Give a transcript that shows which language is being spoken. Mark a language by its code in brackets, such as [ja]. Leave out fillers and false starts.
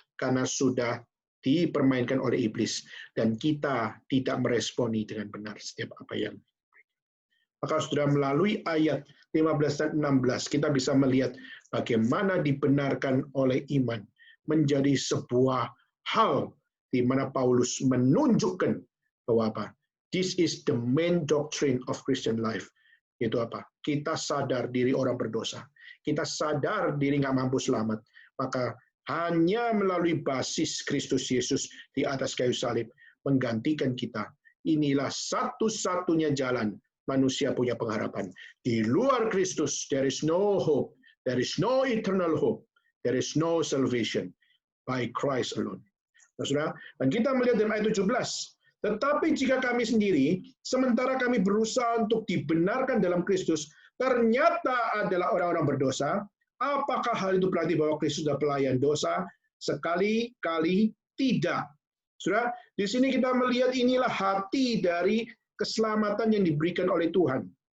[id] Karena sudah dipermainkan oleh iblis, dan kita tidak meresponi dengan benar setiap apa yang. Maka sudah melalui ayat 15 dan 16, kita bisa melihat bagaimana dibenarkan oleh iman menjadi sebuah hal di mana Paulus menunjukkan bahwa apa? [en] This is the main doctrine of Christian life. [id] Yaitu apa? Kita sadar diri orang berdosa. Kita sadar diri nggak mampu selamat. Maka hanya melalui basis Kristus Yesus di atas kayu salib menggantikan kita. Inilah satu-satunya jalan manusia punya pengharapan. Di luar [en] Kristus, there is no hope. There is no eternal hope. There is no salvation by Christ alone. [id] Nah, saudara, dan kita melihat dalam ayat 17, tetapi jika kami sendiri, sementara kami berusaha untuk dibenarkan dalam Kristus, ternyata adalah orang-orang berdosa, apakah hal itu berarti bahwa Kristus adalah pelayan dosa? Sekali-kali tidak. Saudara, di sini kita melihat inilah hati dari keselamatan yang diberikan oleh Tuhan.